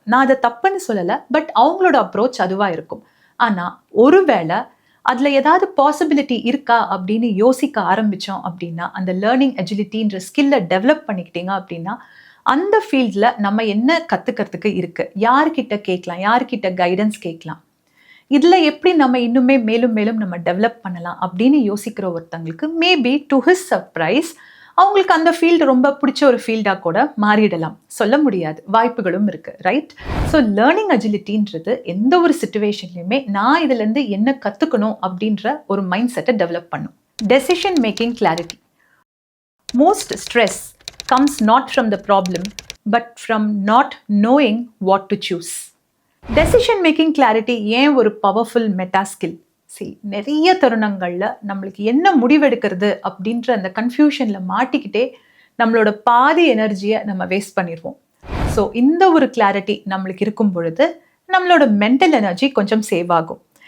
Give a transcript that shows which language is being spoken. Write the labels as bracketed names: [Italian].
[Tamil] நான் அதை தப்புன்னு சொல்லலை, பட் அவங்களோட அப்ரோச் அதுவாக இருக்கும். ஆனால் ஒருவேளை அதில் ஏதாவது பாசிபிலிட்டி இருக்கா அப்படின்னு யோசிக்க ஆரம்பித்தோம் அப்படின்னா, அந்த லேர்னிங் அஜிலிட்டின்ற ஸ்கில்லை டெவலப் பண்ணிக்கிட்டீங்க அப்படின்னா, அந்த ஃபீல்டில் நம்ம என்ன கற்றுக்கிறதுக்கு இருக்குது, யார்கிட்ட கேட்கலாம், யார்கிட்ட கைடன்ஸ் கேட்கலாம், இதில் எப்படி நம்ம இன்னுமே மேலும் மேலும் நம்ம டெவலப் பண்ணலாம் அப்படின்னு யோசிக்கிற ஒருத்தங்களுக்கு மேபி [English] to his surprise [Tamil] அவங்களுக்கு அந்த ஃபீல்டு ரொம்ப பிடிச்ச ஒரு ஃபீல்டாக கூட மாறிடலாம். சொல்ல முடியாது, வாய்ப்புகளும் இருக்குது, ரைட்? ஸோ லேர்னிங் அஜிலிட்டின்றது எந்த ஒரு சிச்சுவேஷன்லையுமே நான் இதுலேருந்து என்ன கற்றுக்கணும் அப்படின்ற ஒரு மைண்ட் செட்டை டெவலப் பண்ணும். Decision making clarity. [English] Most stress comes not from the problem, but from not knowing what to choose. [Tamil] Decision making clarity ஏன் ஒரு பவர்ஃபுல் மெட்டா ஸ்கில்? நிறைய தருணங்களில் நம்மளுக்கு என்ன முடிவெடுக்கிறது அப்படின்ற அந்த கன்ஃபியூஷனில் மாட்டிக்கிட்டே நம்மளோட பாதி எனர்ஜியை நம்ம வேஸ்ட் பண்ணிடுவோம். ஸோ இந்த ஒரு கிளாரிட்டி நம்மளுக்கு இருக்கும் பொழுது நம்மளோட மென்டல் எனர்ஜி கொஞ்சம் சேவ் ஆகும்.